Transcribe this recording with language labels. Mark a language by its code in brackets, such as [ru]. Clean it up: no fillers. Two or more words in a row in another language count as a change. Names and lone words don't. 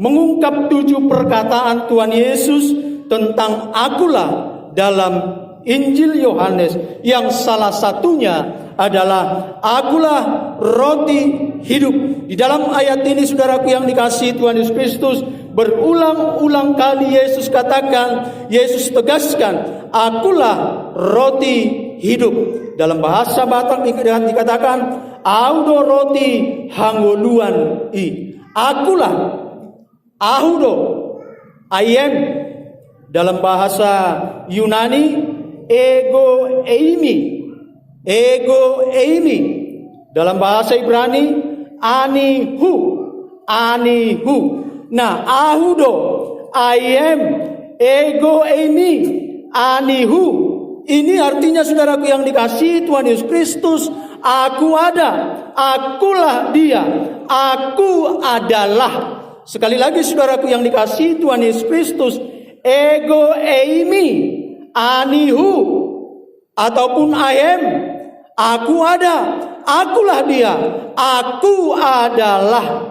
[id] Mengungkap 7 perkataan Tuhan Yesus tentang akulah dalam Injil Yohanes, yang salah satunya adalah akulah roti hidup. Di dalam ayat ini saudaraku yang dikasihi Tuhan Yesus Kristus, berulang-ulang kali Yesus katakan, Yesus tegaskan, akulah roti hidup. Dalam bahasa Batak dikatakan, [bbc] audo roti hangoluan i. [en] Akulah, ahudo, I am. [id] Dalam bahasa Yunani, [el] ἐγώ εἰμι. ἐγώ εἰμι. [id] Dalam bahasa Ibrani, anihu. [he] אני הוא. [id] Nah, [el] ahudo, [en] I am, [el] ἐγώ εἰμι, anihu. [id] Ini artinya saudaraku yang dikasihi Tuhan Yesus Kristus, aku ada, akulah dia, aku adalah. Sekali lagi saudaraku yang dikasihi Tuhan Yesus Kristus, [el] ἐγώ εἰμι, [id] anihu, ataupun [en] I am, [id] aku ada, akulah dia, aku adalah.